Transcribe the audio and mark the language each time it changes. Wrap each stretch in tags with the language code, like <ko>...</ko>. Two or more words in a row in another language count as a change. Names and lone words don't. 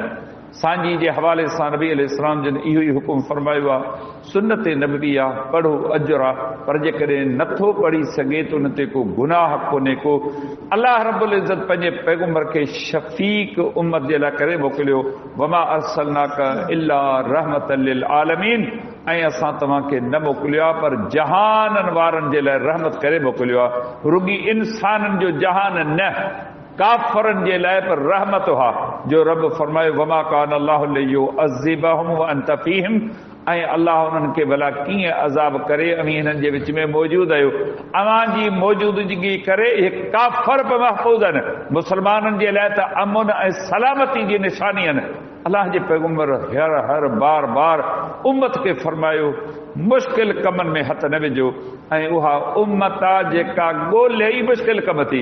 <sd>सांझी जे हवाले सां नबी अलैहिस्सलाम जिन इहो ई हुकुम फरमायो आहे सुन्नत नबवी आहे, पढ़ो अजर आहे। पर जेकॾहिं नथो पढ़ी सघे त उन ते को गुनाह कोन्हे को। अल्लाह रब्बुल इज़्ज़त पंहिंजे पैगंबर खे शफ़ीक उम्मत जे लाइ करे मोकिलियो।</sd> <ar>وما أرسلناك إلا رحمة للعالمين,</ar> <sd>ऐं असां तव्हांखे न मोकिलियो आहे पर जहाननि वारनि जे लाइ रहमत करे मोकिलियो आहे। रुगी इंसाननि जो जहान न, काफ़रनि जे लाइ पर रहमत हुआ जो रब फरमायो</sd> <ar>وما كان الله ليعذبهم وأنت فيهم,</ar> <sd>ऐं अल्लाह उन्हनि खे भला कीअं अज़ाब करे अमीं हिननि जे विच में मौजूदु आहियो। अवां जी मौजूदगी करे हे काफ़र बि महफ़ूज़ आहिनि, मुस्लमाननि जे लाइ त अमुन ऐं सलामती जी निशानी आहिनि। अल्लाह जे पैगम्बर हर बार बार उम्मत खे फरमायो मुश्किल कमनि में हथ न विझो, ऐं उहा उम्मत आहे जेका ॻोल्हे ई मुश्किल कम थी।</sd>